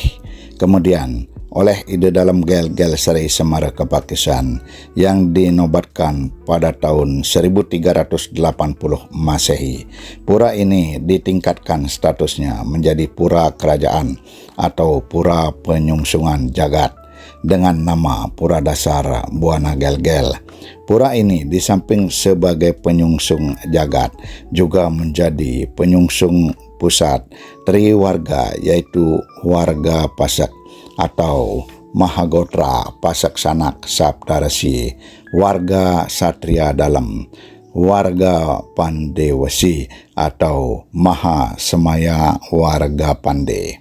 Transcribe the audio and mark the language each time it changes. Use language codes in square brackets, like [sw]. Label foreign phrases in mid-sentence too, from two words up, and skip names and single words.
[id] Kemudian oleh Ide Dalam Gelgel Seri Semar Kepakisan yang dinobatkan pada tahun 1380 Masehi. Pura ini ditingkatkan statusnya menjadi pura kerajaan atau pura penyungsungan jagat dengan nama Pura Dasar Buana Gelgel. Pura ini di samping sebagai penyungsung jagat juga menjadi penyungsung pusat tri warga, yaitu warga Pasak atau Mahagotra Pasak Sanak Saptarasi, warga Satria Dalam, warga Pandewesi atau Maha Semaya warga Pande.